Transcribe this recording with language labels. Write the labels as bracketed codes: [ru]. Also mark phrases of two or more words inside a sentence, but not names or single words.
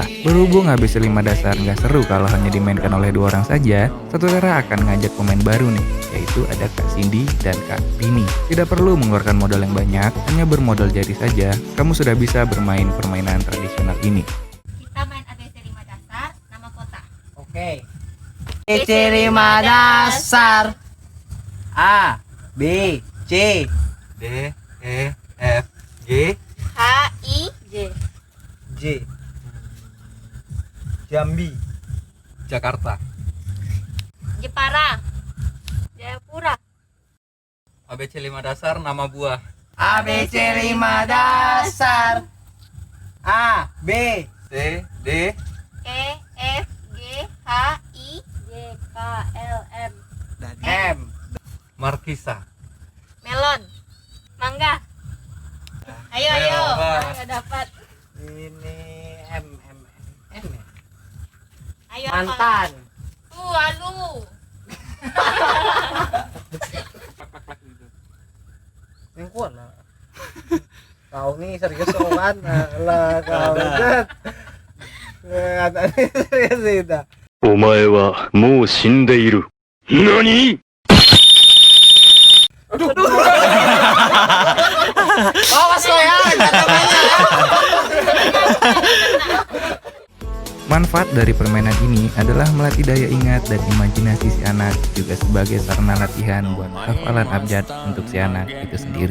[id] Berhubung ABC 5 dasar nggak seru kalau hanya dimainkan oleh 2 orang saja, Satu Tera akan ngajak pemain baru nih, yaitu ada Kak Cindy dan Kak Bini. Tidak perlu mengeluarkan modal yang banyak, hanya bermodal jari saja, kamu sudah bisa bermain permainan tradisional ini. Kita main ABC 5 dasar, nama kota. Oke. Ciri dasar A B C D E F G H I J. J Jambi Jakarta. Jepara. Jayapura. ABC 5 dasar nama buah. ABC 5 dasar A B C D E F G H I J K L M. M Markisa. Melon. Mangga. Ayo ayo. Melon. Nggak dapat. ini M ya? Ayo. Mantan Aduh. yang kuat lah kau nih serius kan lah kau kata ini serius itu [ja] お前はもう死んでいる。何 [id] awas lo ya Manfaat dari permainan ini adalah melatih daya ingat dan imajinasi si anak, juga sebagai sarana latihan buat hafalan abjad untuk si anak itu sendiri.